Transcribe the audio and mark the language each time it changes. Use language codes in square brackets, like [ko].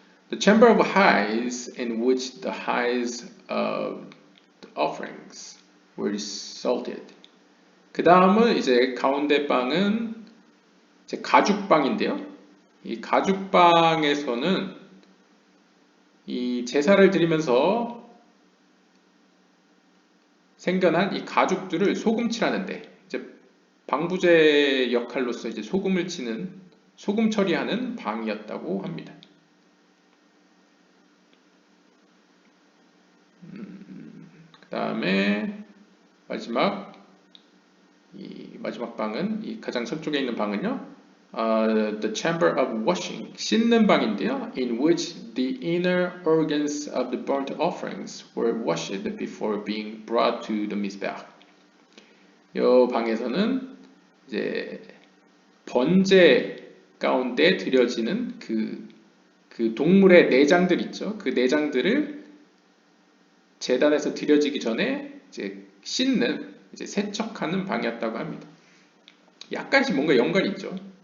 [en] The chamber of hides in which the hides of the offerings were salted. [ko] 그 다음은 이제 가운데 빵은 이제 가죽빵인데요. 이 가죽빵에서는 이 제사를 드리면서 생겨난 이 가죽들을 소금칠하는데 이제 방부제 역할로서 이제 소금 처리하는 방이었다고 합니다. 그 다음에 마지막 방은 이 가장 서쪽에 있는 방은요. [en] The chamber of washing, [ko] 씻는 방인데요. [en] In which the inner organs of the burnt offerings were washed before being brought to the mizbeach. [ko] 이 방에서는 이제 번제 가운데 드려지는 그 동물의 내장들 있죠. 그 내장들을 제단에서 드려지기 전에 이제 세척하는 방이었다고 합니다. 약간씩 뭔가 연관이 있죠.